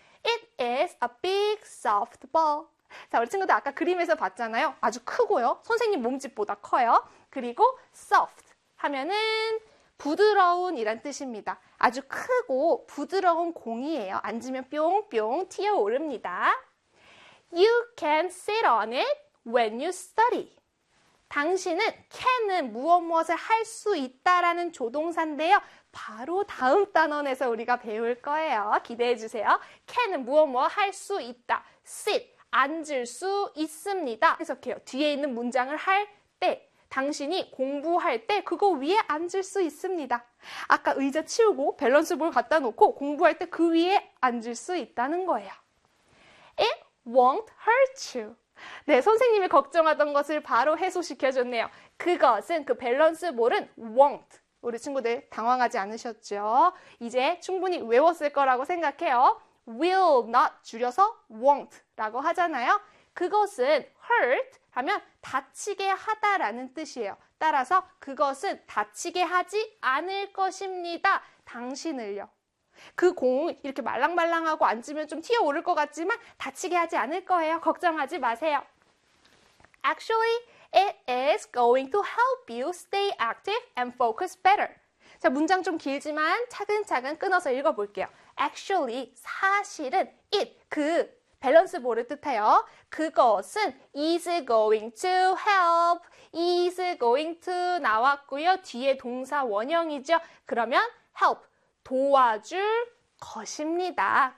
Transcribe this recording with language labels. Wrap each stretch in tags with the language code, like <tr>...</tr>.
<en>It is a big soft ball.</en> <ko>자, 우리 친구들 아까 그림에서 봤잖아요. 아주 크고요. 선생님 몸집보다 커요. 그리고 soft 하면은 부드러운 이란 뜻입니다. 아주 크고 부드러운 공이에요. 앉으면 뿅뿅 튀어오릅니다.</ko> <en>You can sit on it when you study.</en> <ko>당신은 can은 무엇무엇을 할수 있다라는 조동사인데요. 바로 다음 단원에서 우리가 배울 거예요. 기대해 주세요. can은 무엇무엇 할수 있다. sit, 앉을 수 있습니다. 해석해요. 뒤에 있는 문장을 할 때, 당신이 공부할 때 그거 위에 앉을 수 있습니다. 아까 의자 치우고 밸런스 볼 갖다 놓고 공부할 때그 위에 앉을 수 있다는 거예요.</ko> <en>It won't hurt you.</en> <ko>네, 선생님이 걱정하던 것을 바로 해소시켜줬네요. 그것은, 그 밸런스 볼은 won't. 우리 친구들 당황하지 않으셨죠? 이제 충분히 외웠을 거라고 생각해요. will not 줄여서 won't라고 하잖아요. 그것은 hurt 하면 다치게 하다라는 뜻이에요. 따라서 그것은 다치게 하지 않을 것입니다. 당신을요. 그공 이렇게 말랑말랑하고 앉으면 좀 튀어오를 것 같지만 다치게 하지 않을 거예요. 걱정하지 마세요.</ko> <en>Actually, it is going to help you stay active and focus better.</en> <ko>자, 문장 좀 길지만 차근차근 끊어서 읽어볼게요. Actually, 사실은 it, 그 밸런스 볼을 뜻해요. 그것은</ko> <en>is going to help,</en> <ko>is going to 나왔고요. 뒤에 동사 원형이죠. 그러면 help. 도와줄 것입니다.</ko>